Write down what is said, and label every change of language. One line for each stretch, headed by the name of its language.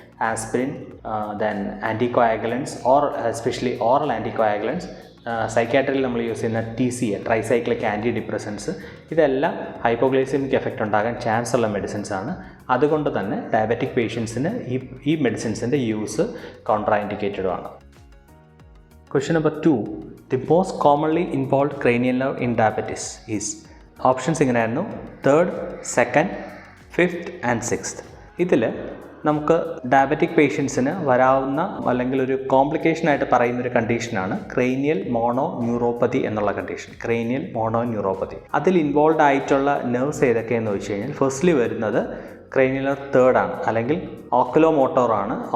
Malayalam: Aspirin, then ആൻറ്റികോയാഗുലൻസ് especially oral ആൻറ്റികോയാഗുലൻസ്, സൈക്യാട്രിയിൽ നമ്മൾ use ചെയ്യുന്ന TCA, tricyclic anti depressants, ഇതെല്ലാം ഹൈപ്പോഗ്ലൈസീമിക് എഫക്റ്റ് ഉണ്ടാകാൻ ചാൻസ് ഉള്ള മെഡിസിൻസ് ആണ്. അതുകൊണ്ട് തന്നെ ഡയബറ്റിക് പേഷ്യൻസിന് ഈ മെഡിസിൻസിൻ്റെ യൂസ് കോൺട്രാ ഇൻഡിക്കേറ്റഡും ആണ്.
English: Question number 2. The most commonly involved cranial nerve in diabetes is?
Malayalam: Options ഇങ്ങനെയായിരുന്നു: 3rd, 2nd, 5th and 6th. ഇതിൽ നമുക്ക് ഡയബറ്റിക് പേഷ്യൻസിന് വരാവുന്ന അല്ലെങ്കിൽ ഒരു കോംപ്ലിക്കേഷനായിട്ട് പറയുന്നൊരു കണ്ടീഷനാണ് ക്രേനിയൽ മോണോ ന്യൂറോപ്പതി എന്നുള്ള കണ്ടീഷൻ. Cranial mono neuropathy. അതിൽ ഇൻവോൾവ് ആയിട്ടുള്ള നെർവ്സ് ഏതൊക്കെയെന്ന് വെച്ച് കഴിഞ്ഞാൽ ഫസ്റ്റ്ലി വരുന്നത് ക്രേനിയൽ നെർവ് 3rd ആണ്, അല്ലെങ്കിൽ ഓക്കുലോമോട്ടോറാണ്.